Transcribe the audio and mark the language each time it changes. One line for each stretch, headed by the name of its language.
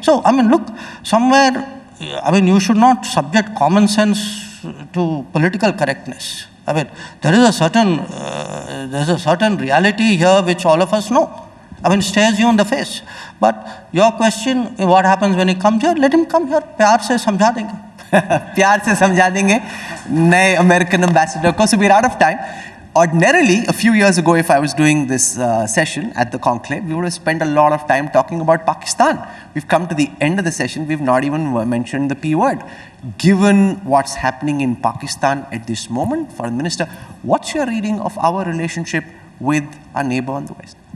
English: So, I mean, look, somewhere, I mean, you should not subject common sense to political correctness. I mean, there is a certain reality here which all of us know. I mean, stares you in the face. But your question, what happens when he comes here? Let him come here.
Hindi: प्यार से समझा देंगे. प्यार से समझा देंगे नए American ambassador को.
English: So we're out of time. Ordinarily, a few years ago, if I was doing this session at the conclave, we would have spent a lot of time talking about Pakistan. We've come to the end of the session. We've not even mentioned the P word. Given what's happening in Pakistan at this moment, Foreign Minister, what's your reading of our relationship with our neighbor on the West?